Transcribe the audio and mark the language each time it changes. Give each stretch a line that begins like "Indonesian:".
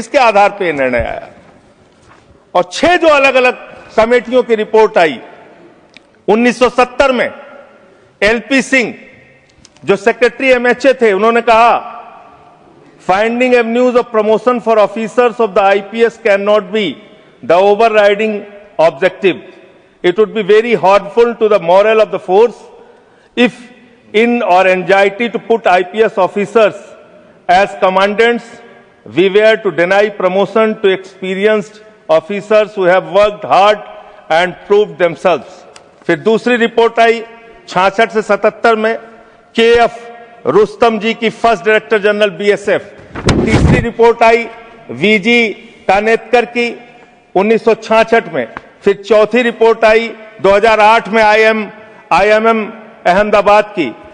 Hindi: इसके आधार पे निर्णय आया। और 6 जो अलग अलग कमेटियों की रिपोर्ट आई, 1970 में एलपी सिंह जो सेक्रेटरी एमएचए थे, उन्होंने कहा
English: Finding avenues of promotion for officers of the IPS can not be the overriding objective. It would be very harmful to the morale of the force if in or anxiety to put IPS officers as commandants we were to deny promotion to experienced officers who have worked hard and proved themselves.
Hindi: फिर दूसरी report आई 66 से 77 में KF Rustam जी की first director general BSF. तीसरी report आई V G कानेतकर की 1966 में। फिर चौथी रिपोर्ट आई 2008 में आईएमएम अहमदाबाद की।